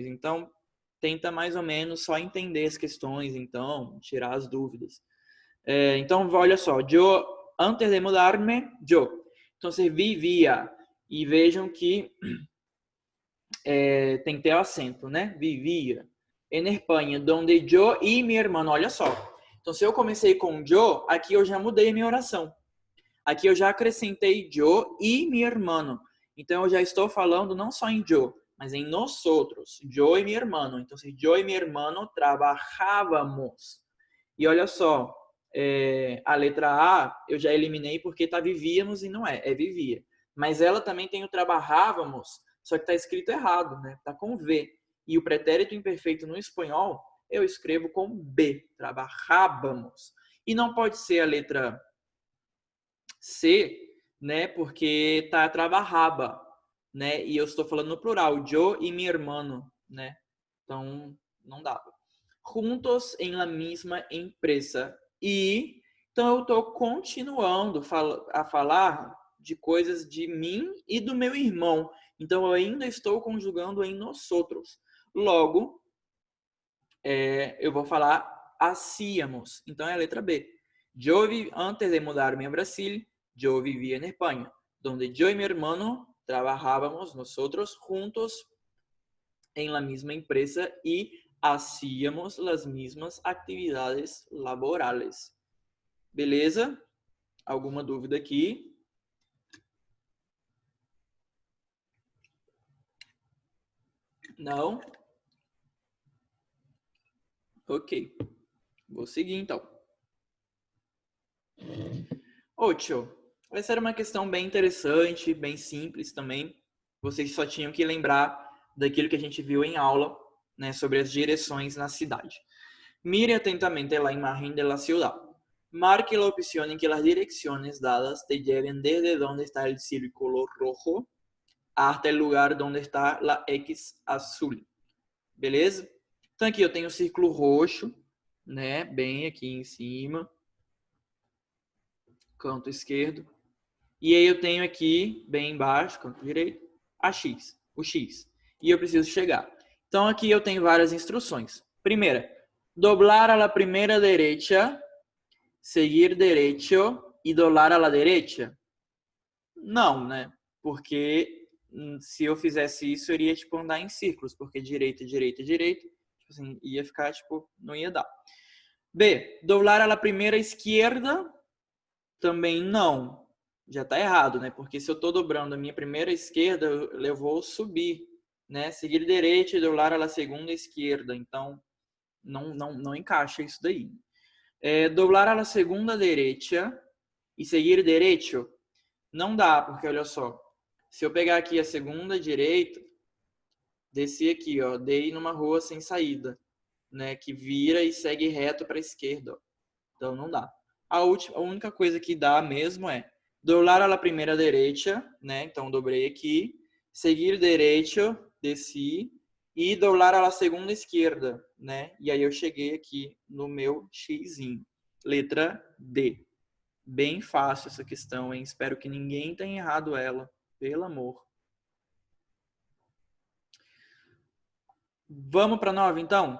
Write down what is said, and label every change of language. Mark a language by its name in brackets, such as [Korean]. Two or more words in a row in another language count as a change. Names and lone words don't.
[Portuguese] Então, tenta mais ou menos só entender as questões, então, tirar as dúvidas. Então, olha só. [Spanish] Yo, antes de mudar-me, yo. [Portuguese] Então, você vivia. E vejam que tem que ter acento, né? Vivia. [Spanish] En Espanha, donde yo y mi hermano. [Portuguese] Olha só. Então, se eu comecei com yo, aqui eu já mudei a minha oração. Aqui eu já acrescentei [Spanish] yo y mi hermano. [Portuguese] Então, eu já estou falando não só em yo, mas em nosotros. [Spanish] Yo y mi hermano. Então, yo y mi hermano trabajábamos. [Portuguese] E olha só, a letra A eu já eliminei porque tá vivíamos e não é vivia. Mas ela também tem o trabalhávamos, só que tá escrito errado, né? Tá com V. E o pretérito imperfeito no espanhol eu escrevo com B, trabalhábamos. E não pode ser a letra C, né? Porque tá trabalhaba, né? E eu estou falando no plural, [Spanish] yo y mi hermano, [Portuguese] né? Então não dá. [Spanish] Juntos em la misma empresa. [Portuguese] E então eu estou continuando a falar de coisas de mim e do meu irmão. Então eu ainda estou conjugando em nosotros. Logo, eu vou falar hacíamos. Então é a letra B. [Spanish] Yo antes de mudar-me a Brasil, yo vivia en España, donde yo y mi hermano trabajábamos nosotros juntos en la misma empresa y hacíamos las mismas atividades laborales. [Portuguese] Beleza? Alguma dúvida aqui? Não? Ok. Vou seguir então. 8. Essa era uma questão bem interessante, bem simples também. Vocês só tinham que lembrar daquilo que a gente viu em aula, né, sobre as direções na cidade. [Spanish] Mire atentamente a imagen de la ciudad. Marque la opción en que las direcciones dadas te lleven desde donde está el círculo rojo hasta el lugar donde está la X azul. [Portuguese] Beleza? Então aqui eu tenho o círculo roxo, né, bem aqui em cima, canto esquerdo. E aí eu tenho aqui, bem embaixo, canto direito, o X. E eu preciso chegar. Então aqui eu tenho várias instruções. Primeira, [Spanish] doblar a la primera derecha, seguir derecho e doblar a la derecha? [Portuguese] Não, né? Porque se eu fizesse isso, eu iria tipo andar em círculos, porque direita, direita, direita, tipo assim, ia ficar tipo, não ia dar. [Spanish] B, doblar a la primera izquierda? [Portuguese] Também não. Já tá errado, né? Porque se eu tô dobrando a minha primeira esquerda, eu vou subir, né? Seguir direito e [Spanish] doblar a la segunda esquerda. [Portuguese] Então, não encaixa isso daí. [Spanish] Doblar a la segunda derecha [Portuguese] e seguir direito? Não dá, porque olha só. Se eu pegar aqui a segunda direita, descer aqui, ó, dei numa rua sem saída, né? Que vira e segue reto para a esquerda. Ó. Então, não dá. A única coisa que dá mesmo é [Spanish] doblar a la primera derecha, [Portuguese] né? Então, dobrei aqui. [Spanish] Seguir derecho, [Portuguese] desci. [Spanish] E doblar a la segunda esquerda, né? [Portuguese] E aí eu cheguei aqui no meu xizinho. Letra D. Bem fácil essa questão, hein? Espero que ninguém tenha errado ela. Pelo amor. Vamos para 9, então?